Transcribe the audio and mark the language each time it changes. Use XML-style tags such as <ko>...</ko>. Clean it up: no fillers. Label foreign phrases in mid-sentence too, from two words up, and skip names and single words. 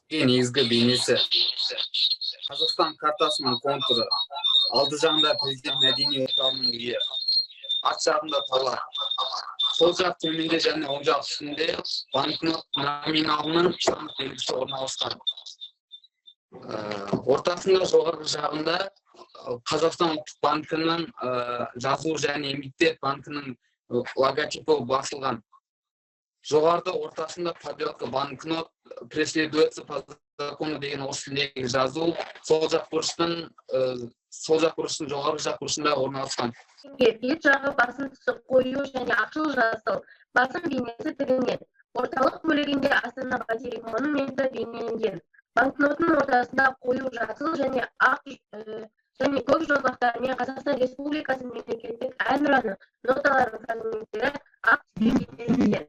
<kk>Негізгі бейнесі Қазақстан картасының контуры, алды жағында президент мәдени орталығының үйі, арт жағында тала, сол жақ төменде және оң жақ үстінде банкнот номиналының сандық белгісі орналасқан. Ортасында жоғарғы жағында Қазақстан ұлттық банкінің жазуы және эмитент банкінің логотипі басылған. Жоғарыда ортасында</kk> <ru>подделка банкнот преследуется по закону</ru> <kk>деген орыс тіліндегі жазу сол жақ бұрыштың жоғарғы жақ бұрышында орналасқан. Бет жағы басым түсі қою және ақшыл жасыл, басым бейнесі тігінен, орталық бөлігінде Астана бәйтерек монументі бейнеленген. Банкноттың ортасында қою жасыл және ақ және көк жолақтарымен Қазақстан Республикасы мемлекеттік әнұраны ноталардың фрагменттері ақ бейнеленген.</kk>